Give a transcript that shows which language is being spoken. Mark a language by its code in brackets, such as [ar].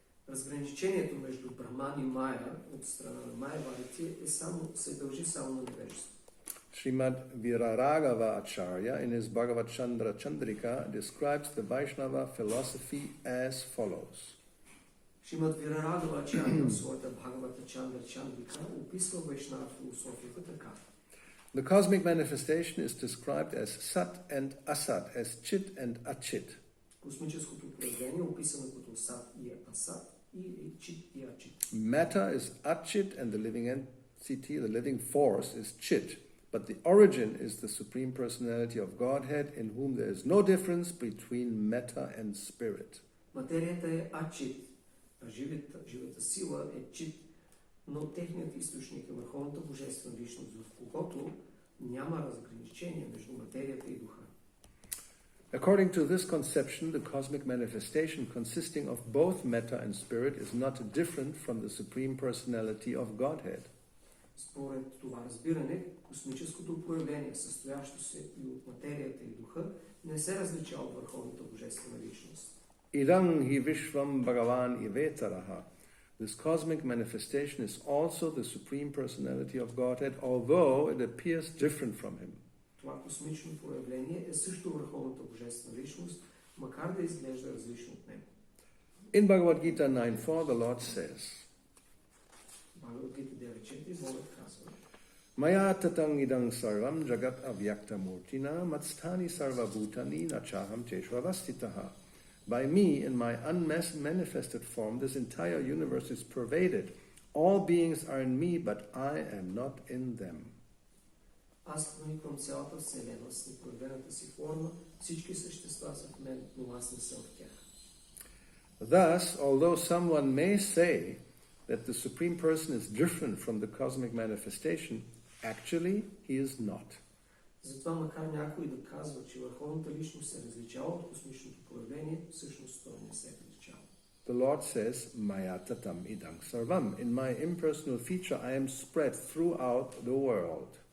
[bg] Разграничението между Брахман и Майя от страна на майявадите се дължи само на невежество. [en] Srimad Viraragava Acharya in his Bhagavad Chandra Chandrika describes the Vaishnava philosophy as follows. [bg] Шримад Вирарагава Ачаря в своята Бхагавата Чандра Чандрика описва вайшнава философията така. [en] The cosmic manifestation is described as Sat and Asat, as Chit and Achit. [bg] Космическото проявление е описано като Сат и Асат и Чит и Ачит. [en] Matter is Achit and the living entity, the living force is Chit. But the origin is the Supreme Personality of Godhead in whom there is no difference between matter and spirit. [bg] Материята е Ачит, а живата сила е Чит, но техният източник е върховната божествена личност, в когото няма разграничение между материята и духа. [en] According to this conception, the cosmic manifestation consisting of both matter and spirit is not different from the Supreme Personality of Godhead. [bg] Според това разбиране, космическото проявление, състоящо се и от материята и духа, не се различава от върховната божествена личност. [sa] Idang hi vishvam bhagavan ivetaraha. [en] This cosmic manifestation is also the Supreme Personality of Godhead, although it appears different from him. [bg] Това космично проявление е също върховната божествена личност, макар да изглежда различно от него. [en] In Bhagavad Gita 9.4, the Lord says, [bg] Бхагавад Гита 9.4, Богът казва: [sa] Maya tatang idang sarvam jagat avyakta murtina matstani sarva bhutani nachaham teshvavastitaha. [en] By me, in my unmanifested form, this entire universe is pervaded. All beings are in me, but I am not in them. [bg] Аз прониквам цялата вселена с непроявената си форма, всички същества са в мен, но аз не съм в тях. [en] Thus, although someone may say that the Supreme Person is different from the cosmic manifestation, actually he is not. [bg] Затова, макар някой да казва, че върховната личност се различава от космичното проявление, всъщност той не се различава. [en] The Lord says, [sa] Maya tatam idang sarvam. [en] In my impersonal feature, I am spread throughout the world.